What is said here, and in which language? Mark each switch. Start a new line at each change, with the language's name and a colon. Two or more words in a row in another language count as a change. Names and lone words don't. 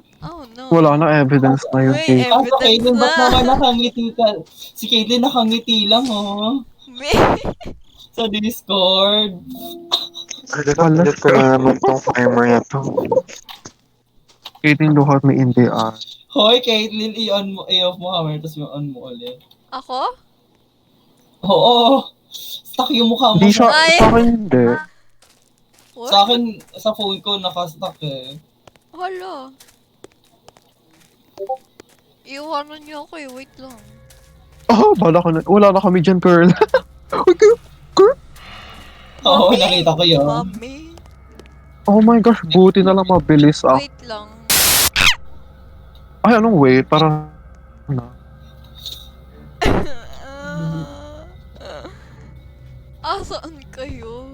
English: Oh no.
Filipino: Wala na evidence na yung May Kate. Ah, sa Caitlyn, ba't na. naman nakangiti ka? Si Caitlyn nakangiti lang, oh. May, Sa Discord. Wala. Ulit ko na naman tong timer na to. Kate yung
English: look at me in the eye.
Filipino: Hoy, Caitlyn, i-off mo hammer, tapos i-on mo ulit. ako? Oo. Stuck yung mukha mo. Hindi siya, Ay. sa akin hindi. What? Sa akin, sa phone ko, nakastuck eh. Hala. Iwanan niyo ako eh, wait lang. Oh, bala ko na. Wala na kami dyan,
English: girl. Okay, girl.
Filipino: Oo, Mami! nakita ko yun. Mami.
English: Oh my gosh,
Filipino: buti na lang mabilis ah. Wait lang. Ay, anong wait? Parang, ano? Saan kayo?